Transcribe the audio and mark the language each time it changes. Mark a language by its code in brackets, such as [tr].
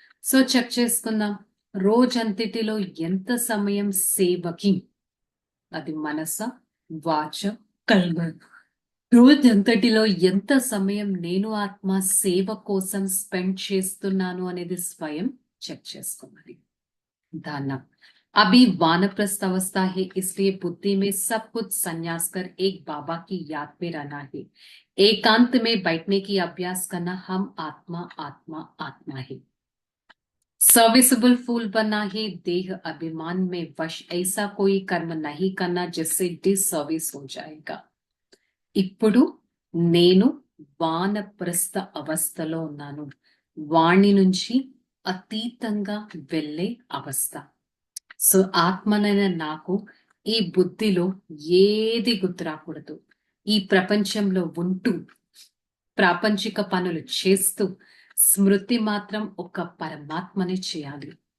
[te] So check చేసుకుందాం. రోజంతటిలో ఎంత సమయం సేవకి, అది మనస, వాచ, కల్మ, రోజంతటిలో ఎంత సమయం నేను ఆత్మ సేవ కోసం స్పెండ్ చేస్తున్నాను అనేది స్వయం చెక్ చేసుకోవాలి. [hi] दाना अभी वानप्रस्थ अवस्था है, इसलिए बुद्धि में सब कुछ संन्यास कर एक बाबा की याद में रहना है। एकांत में बैठने की अभ्यास करना। हम आत्मा आत्मा आत्मा है। सर्विसेबल फूल बनना है। देह अभिमान में वश ऐसा कोई कर्म नहीं करना जिससे डिसर्विस हो जाएगा। [te] ఇప్పుడు నేను వానప్రస్థ అవస్థలో ఉన్నాను. వాణి నుంచి అతీతంగా వెళ్ళే అవస్థ. సో ఆత్మనైన నాకు ఈ బుద్ధిలో ఏది గుర్తు రాకూడదు. ఈ ప్రపంచంలో ఉంటూ ప్రాపంచిక పనులు చేస్తూ స్మృతి మాత్రం ఒక పరమాత్మనే చేయాలి.